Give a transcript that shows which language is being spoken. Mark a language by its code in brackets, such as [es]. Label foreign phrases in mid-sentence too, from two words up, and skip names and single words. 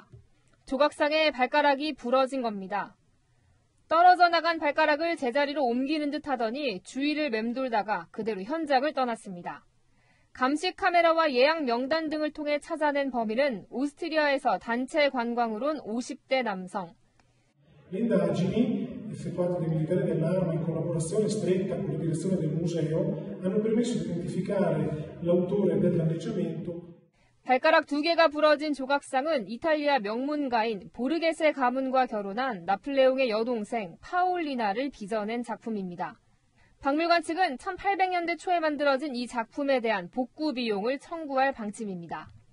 [ko] 조각상에 발가락이 부러진 겁니다. 떨어져 나간 발가락을 제자리로 옮기는 듯 하더니 주위를 맴돌다가 그대로 현장을 떠났습니다. 감시 카메라와 예약 명단 등을 통해 찾아낸 범인은 오스트리아에서 단체 관광으로 온 50대 남성. [it] L'indagini effettuati dai militari dell'arma in collaborazione stretta con la direzione del museo hanno permesso di identificare l'autore del danneggiamento. [ko] 발가락 2개가 부러진 조각상은 이탈리아 명문가인 보르게세 가문과 결혼한 나폴레옹의 여동생 파올리나를 빚어낸 작품입니다. 박물관 측은 1800년대 초에 만들어진 이 작품에 대한 복구 비용을 청구할 방침입니다.